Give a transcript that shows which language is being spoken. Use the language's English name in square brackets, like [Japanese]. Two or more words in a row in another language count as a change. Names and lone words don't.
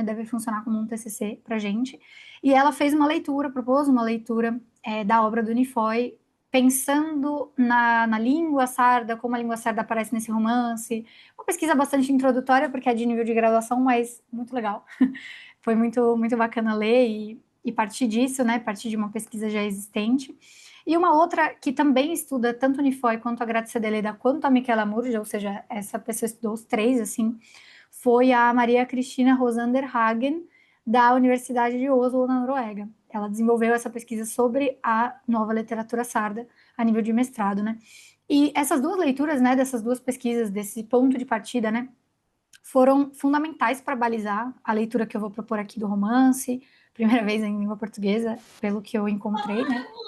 [Portuguese] Deve funcionar como um TCC para gente. E ela fez uma leitura, propôs uma leitura da obra do Nifoy, pensando na língua sarda, como a língua sarda aparece nesse romance. Uma pesquisa bastante introdutória, porque é de nível de graduação, mas muito legal. Foi muito, muito bacana ler e partir disso, né? Partir de uma pesquisa já existente. E uma outra que também estuda tanto o Nifoy quanto a Grazia Deledda, quanto a Michela Murgia, ou seja, essa pessoa estudou os três, assim, foi a Maria Cristina Rosander Hagen, da Universidade de Oslo, na Noruega. Ela desenvolveu essa pesquisa sobre a nova literatura sarda a nível de mestrado, né? E essas duas leituras, né, dessas duas pesquisas, desse ponto de partida, né, foram fundamentais para balizar a leitura que eu vou propor aqui do romance, primeira vez em língua portuguesa, pelo que eu encontrei, né?